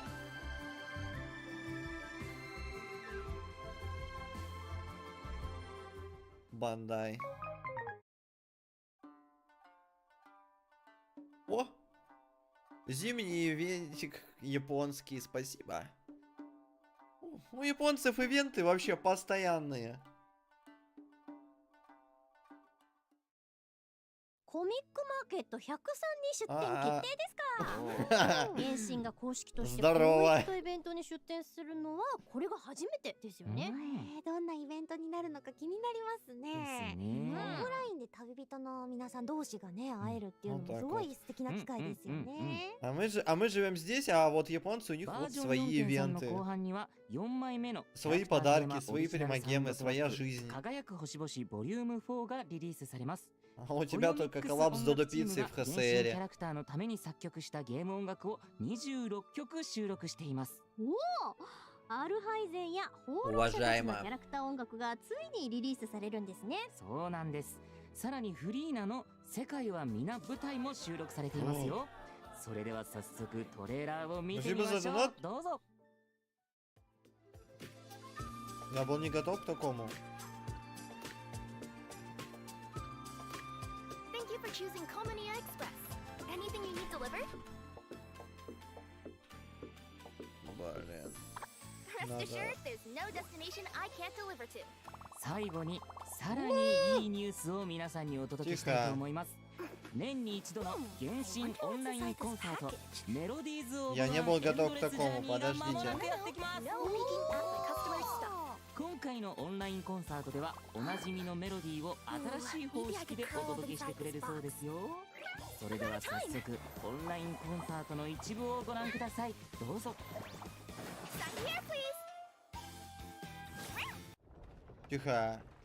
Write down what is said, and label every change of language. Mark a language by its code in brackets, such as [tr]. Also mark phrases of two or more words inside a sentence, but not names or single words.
[ru] Бандай. О! Зимний ивентик японский, спасибо. У японцев ивенты вообще постоянные. [ja] コミックマーケット103に出店決定ですか。原神が公式としてこういったイベントに出店するのはこれが初めてですよね。どんなイベントになるのか気になりますね。オンラインで旅人の皆さん同士がね会えるっていうのもすごい素敵な機会ですよね。 [ru] А мы живем здесь, а вот японцы, у них вот свои ивенты. Свои подарки, свои примагемы, своя жизнь. [ja] 輝く星々ボリューム4がリリースされます。 [ru] А у тебя только коллапс Додо Пиццы в ХСР. [ja] キャラクターのために作曲したゲーム音楽を26曲収録しています。おお、アルハイゼンや放浪者たちのキャラクター音楽がついにリリースされるんですね。そうなんです。さらにフリーナの世界は皆舞台も収録されていますよ。それでは早速トレーラーを見てみましょう。どうぞ。 [ru] Я был не готов к такому. [en] Choosing Comania Express. Anything you need delivered? Rest assured, there's no destination I can't deliver to. [ja] 最後にさらにいいニュースを皆さんにお届けしたいと思います。年に一度の原神オンラインコンサートメロディーズオブ [ru] Я не был готов к такому, подождите. [ja] 今回のオンラインコンサートではおなじみのメロディーを新しい方式でお届けしてくれるそうですよ。それでは早速オンラインコンサートの一部をご覧ください。どうぞ。 [ru] Тихо.